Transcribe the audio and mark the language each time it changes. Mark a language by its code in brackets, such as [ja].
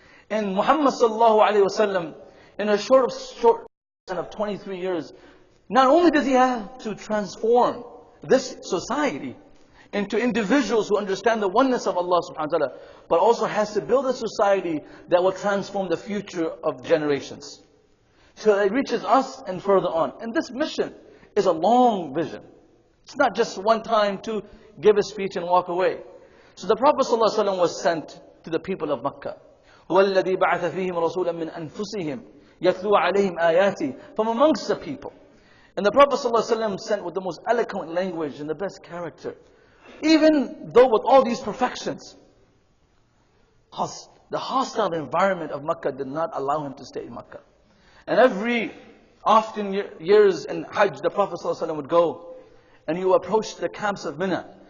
[en] And Muhammad sallallahu alaihi wasallam, in a short of 23 years, not only does he have to transform this society into individuals who understand the oneness of Allah subhanahu wa ta'ala, but also has to build a society that will transform the future of generations, so that it reaches us and further on. And this mission is a long vision. It's not just one time to give a speech and walk away. So the Prophet ﷺ was sent to the people of Makkah. [ar] هو الذي بعث فيهم رسولا من أنفسهم يتلو عليهم آياته, [en] from amongst the people. And the Prophet ﷺ sent with the most eloquent language and the best character. Even though with all these perfections, the hostile environment of Makkah did not allow him to stay in Makkah. And every often years in Hajj, the Prophet ﷺ would go and he would approach the camps of Mina.